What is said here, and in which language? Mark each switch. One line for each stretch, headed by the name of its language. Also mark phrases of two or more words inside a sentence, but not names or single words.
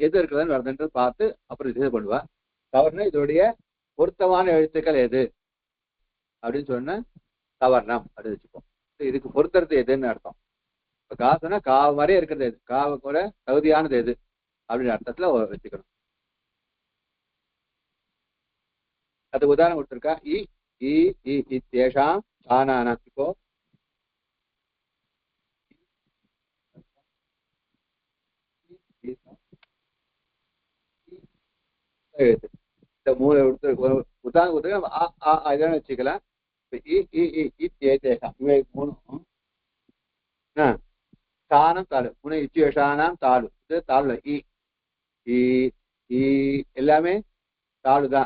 Tamil: எது இருக்கிறதுன்னு வருதுன்றது பார்த்து அப்புறம் இது பண்ணுவா. சவர்ணம் இதோடைய பொருத்தமான எழுத்துக்கள் எது அப்படின்னு சொன்னா சவர்ணம் அப்படின்னு வச்சுப்போம். இதுக்கு பொருத்துறது எதுன்னு அர்த்தம். இப்ப காசுனா காவு மாதிரியே இருக்கிறது எது, காவு கூட தகுதியானது எது அப்படின்னு அர்த்தத்துல வச்சுக்கணும். அது உதாரணம் கொடுத்துருக்கா.
Sanskrit: इ इ इत्येषां स्थानानाम्
Tamil: இப்போ எழுத்து இந்த மூணு எழுத்து உதாரணத்துக்கு நம்ம அ ஆ இதெல்லாம் வச்சுக்கலாம். இ இ இ இत्येतेषां இவை மூணும் ஸ்தானம் தாலு மூணு இத்தியேஷானாம் தாலு இது தாலுல இ இ இ எல்லாமே தாலு தான்.